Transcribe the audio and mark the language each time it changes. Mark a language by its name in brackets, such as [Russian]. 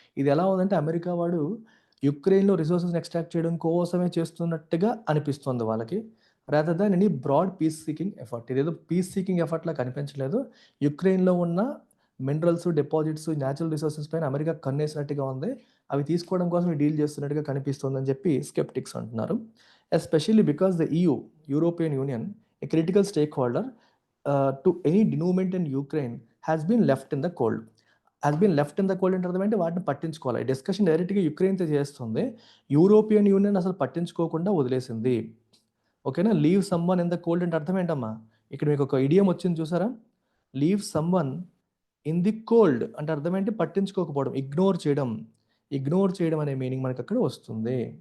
[Telugu] ఇది ఎలా ఉందంటే అమెరికా వాడు యుక్రెయిన్లో రిసోర్సెస్ ఎక్స్ట్రాక్ట్ చేయడం కోసమే చేస్తున్నట్టుగా అనిపిస్తుంది వాళ్ళకి, [English] Rather than any broad peace seeking effort. [Telugu] ఇదేదో పీస్ సీకింగ్ ఎఫర్ట్లా కనిపించలేదు. యుక్రెయిన్లో ఉన్న మినరల్స్, డిపాజిట్స్, న్యాచురల్ రిసోర్సెస్ పైన అమెరికా కన్నేసినట్టుగా ఉంది. అవి తీసుకోవడం కోసం డీల్ చేస్తున్నట్టుగా కనిపిస్తుందని చెప్పి స్కెప్టిక్స్ అంటున్నారు. [English] Especially because the EU, European union, a critical stakeholder to any denouement in Ukraine has been left in the cold. [Telugu] అంటే అర్థం ఏంటి? వాటిని పట్టించుకోవాలి. డిస్కషన్ డైరెక్ట్గా యుక్రెయిన్తో చేస్తుంది, యూరోపియన్ యూనియన్ అసలు పట్టించుకోకుండా వదిలేసింది. ఓకేనా? [English] leave someone in the cold [Telugu] అంటే అర్థం ఏంటమ్మా? ఇక్కడ మీకు ఒక ఇడియం వచ్చింది చూసారా? [English] leave someone in the cold [Telugu] అంటే అర్థం ఏంటి? పట్టించుకోకపోవడం, ఇగ్నోర్ చేయడం అనే మీనింగ్ మనకి అక్కడ వస్తుంది.